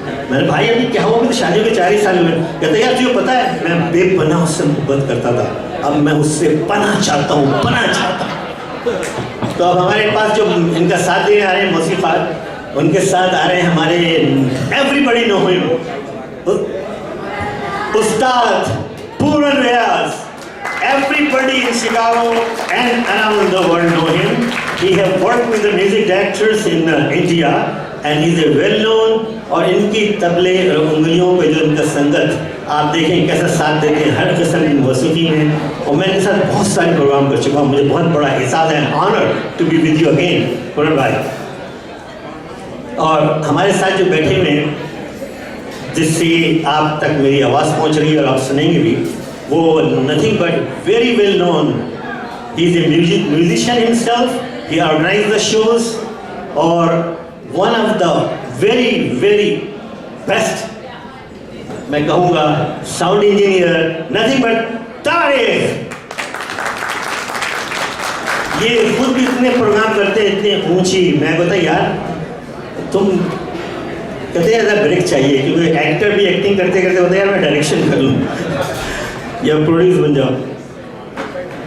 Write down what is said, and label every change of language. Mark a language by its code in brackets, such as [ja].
[hi] मैंने भाई अभी क्या हुआ, तो शादी के 4 ही साल हुए। कहते यार तुझे पता है मैं बेपनाह उससे मोहब्बत करता था, अब मैं उससे पनाह चाहता हूँ, पनाह चाहता हूँ। तो अब हमारे पास जो इनका साथ देने आ रहे हैं मौसीक़ार, उनके साथ आ रहे हैं हमारे everybody know him, Ustad Puran Riyaz. [en] Everybody in Chicago and around the world know him. He have worked with the music directors in India and he is a well-known। [hi] और इनकी तबले और उंगलियों पे जो इनका संगत आप देखें कैसा साथ देते हैं हर किस्म की मौसीकी में। और मैं इनके साथ बहुत सारे प्रोग्राम कर चुका हूँ, मुझे बहुत बड़ा एहसास है, [en] honour to be with you again [hi] पूरन भाई। और हमारे साथ जो बैठे हुए हैं जिससे आप तक मेरी आवाज़ पहुँच रही है और आप सुनेंगे भी, वो [en] nothing but very well known. He is a musician himself. He organized the shows, or one of the very best, [hi] मैं कहूँगा [en] sound engineer, nothing but Tariq. [hi] ये खुद भी इतने प्रोग्राम करते हैं, इतने ऊंची। मैं कहता यार तुम कहते हैं ब्रेक चाहिए, क्योंकि एक्टर भी एक्टिंग करते करते होता है यार मैं डायरेक्शन कर लूँ या प्रोड्यूस बन जाओ।